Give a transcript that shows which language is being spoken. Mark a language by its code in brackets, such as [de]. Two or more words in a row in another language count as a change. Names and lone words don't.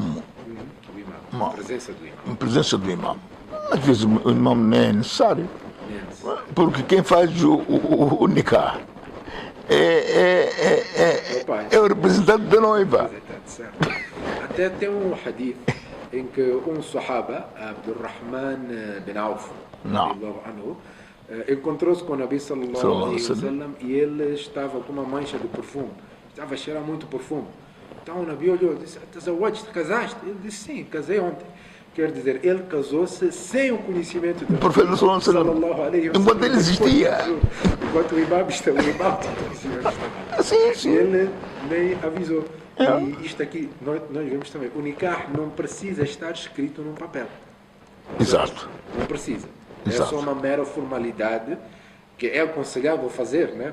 [pt] O imam, a presença do imam. a presença do imam, às vezes o imam não é necessário. Porque quem faz o nikah é o representante da noiva. Certo. Até tem um hadith em que um sahaba, Abdurrahman bin Auf, anhu, encontrou-se com o Nabi [ar] صلى الله عليه وسلم [pt] e ele estava com uma mancha de perfume, estava a cheirar muito perfume. Então o Nabi olhou e disse: casaste? Ele disse: sim, casei ontem. Quer dizer, ele casou-se sem o conhecimento do profeta [ar] صلى الله عليه وسلم. [pt] Enquanto ele existia. Enquanto o imam tinha conhecimento. Sim. Ele nem avisou. E isto aqui, nós vemos também, o nikah não precisa estar escrito num papel. Exato. Não precisa. Exato. É só uma mera formalidade que é aconselhável fazer, né?